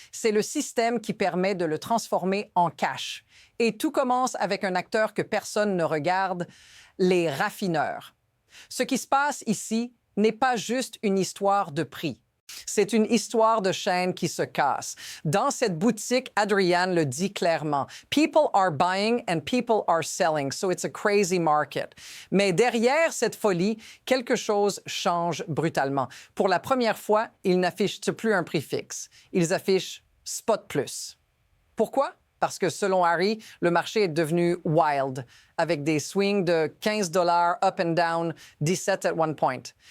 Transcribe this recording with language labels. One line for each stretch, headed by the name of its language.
French: C'est le système qui permet de le transformer en cash. Et tout commence avec un acteur que personne ne regarde, les raffineurs. Ce qui se passe ici n'est pas juste une histoire de prix. C'est une histoire de chaîne qui se casse. Dans cette boutique, Adrian le dit clairement.
English: People are buying and people are selling, so it's a crazy market.
French: Mais derrière cette folie, quelque chose change brutalement. Pour la première fois, ils n'affichent plus un prix fixe. Ils affichent Spot Plus. Pourquoi? Parce que selon Harry, le marché est devenu wild, avec des swings de 15 $
English: up and down, 17 at one point.